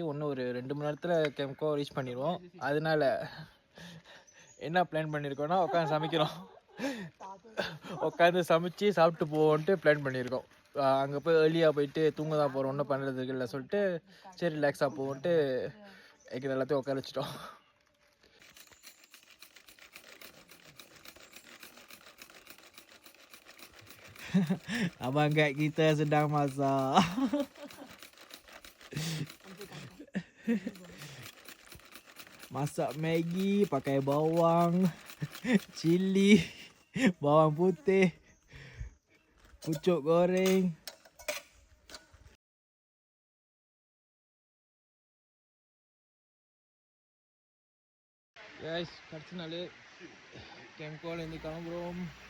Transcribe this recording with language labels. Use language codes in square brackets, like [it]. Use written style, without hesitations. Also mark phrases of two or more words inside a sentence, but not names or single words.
[ta] இன்னும் ஒரு 2 மணி நேரத்தில் கேம்கோ ரீச் பண்ணிடுவோம். அதனால என்ன பிளான் பண்ணியிருக்கோன்னா, உட்காந்து சமைக்கிறோம். உட்காந்து சமைச்சு சாப்பிட்டு போவோன்ட்டு பிளான் பண்ணியிருக்கோம். அங்கே போய் ஏர்லியாக போயிட்டு தூங்க தான் போகிறோம், ஒன்றும் பண்ணுறதுக்கு இல்லை சொல்லிட்டு சரி ரிலாக்ஸாக போவோன்ட்டு எங்கள் எல்லாத்தையும் உட்கார வச்சிட்டோம். [ms] Abang guide kita sedang masak. Masak Maggi pakai bawang, cili, bawang putih, pucuk goreng. [en] Guys, [ta] கடைசி நாள் கேம்கோலேருந்து கிளம்புறோம்.